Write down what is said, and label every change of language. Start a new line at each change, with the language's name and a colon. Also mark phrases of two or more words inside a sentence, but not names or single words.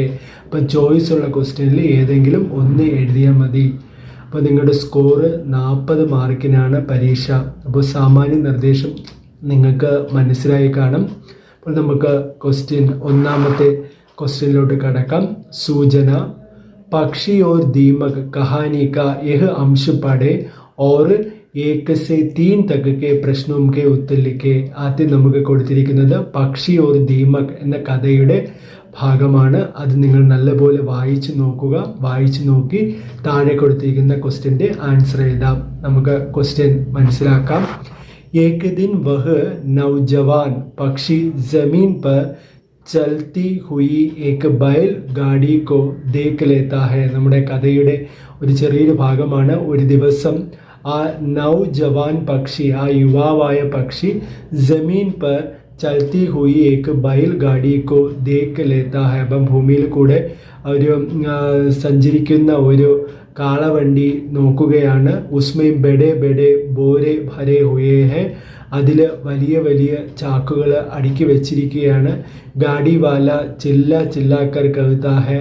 Malayalam: അപ്പം ചോയ്സ് ഉള്ള ക്വസ്റ്റ്യനിൽ ഏതെങ്കിലും ഒന്ന് എഴുതിയാൽ മതി. അപ്പോൾ നിങ്ങളുടെ സ്കോർ 40 മാർക്കിനാണ് പരീക്ഷ. അപ്പോൾ സാമാന്യ നിർദ്ദേശം നിങ്ങൾക്ക് മനസ്സിലായി കാണും. അപ്പോൾ നമുക്ക് ഒന്നാമത്തെ ക്വസ്റ്റ്യനിലോട്ട് കടക്കാം.
Hindi: സൂചന പക്ഷി और दीमक कहानी का यह अंश पढ़े और 1 से 3 तक के प्रश्नों के उत्तर लिखे.
Malayalam: ആദ്യം നമുക്ക് കൊടുത്തിരിക്കുന്നത് പക്ഷി और दीमक എന്ന കഥയുടെ ഭാഗമാണ്. അത് നിങ്ങൾ നല്ലപോലെ വായിച്ചു നോക്കുക. വായിച്ചു നോക്കി താഴെ കൊടുത്തിരിക്കുന്ന ക്വസ്റ്റ്യൻ്റെ ആൻസർ എഴുതാം. നമുക്ക് ക്വസ്റ്റ്യൻ മനസ്സിലാക്കാം.
Hindi: एक दिन वह नौजवान पक्षी जमीन पर चलती हुई एक बैल गाड़ी को देख लेता है.
Malayalam: നമ്മുടെ കഥയുടെ ഒരു ചെറിയൊരു ഭാഗമാണ്. ഒരു ദിവസം ആ നൗജവാൻ പക്ഷി, ആ യുവാവായ പക്ഷി
Hindi: ज़मीन पर चलती हुई एक बैल गाड़ी को देख लेता है
Malayalam: है. അപ്പം ഭൂമിയിൽ കൂടെ ഒരു സഞ്ചരിക്കുന്ന ഒരു കാളവണ്ടി നോക്കുകയാണ്.
Hindi: उसमें बड़े बड़े बोरे भरे हुए हैं.
Malayalam: അതിൽ വലിയ വലിയ ചാക്കുകൾ അടുക്കി വെച്ചിരിക്കുകയാണ്.
Hindi: गाड़ी वाला चिल्ला चिल्लाकर कहता है.